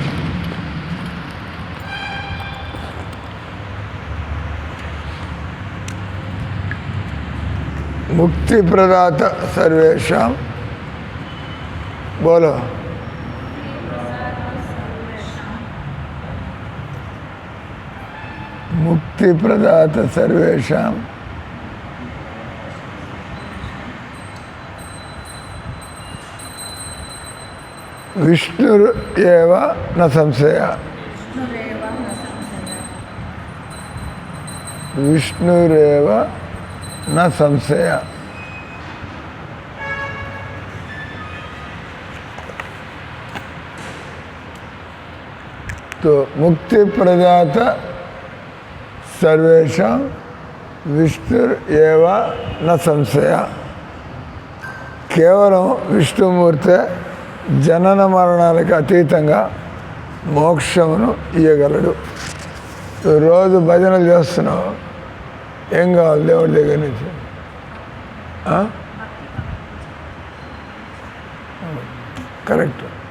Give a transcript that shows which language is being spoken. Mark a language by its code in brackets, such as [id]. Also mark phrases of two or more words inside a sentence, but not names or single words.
[sa] ముక్తి ప్రదాత సర్వేషాం బోలో. ముక్తి ప్రదాత సర్వేషాం విష్ణుర్ ఏవ న సంశయ. విష్ణురేవ న సంశయ. तो मुक्ति प्रदाता सर्वेषां विष्णुर एव न संशय. [te] కేవలం విష్ణుమూర్తి జనన మరణాలకు అతీతంగా మోక్షమును ఇయ్యగలడు. రోజు భజనలు చేస్తున్నావు, ఏం కావాలి దేవుడి దగ్గర నుంచి? కరెక్ట్.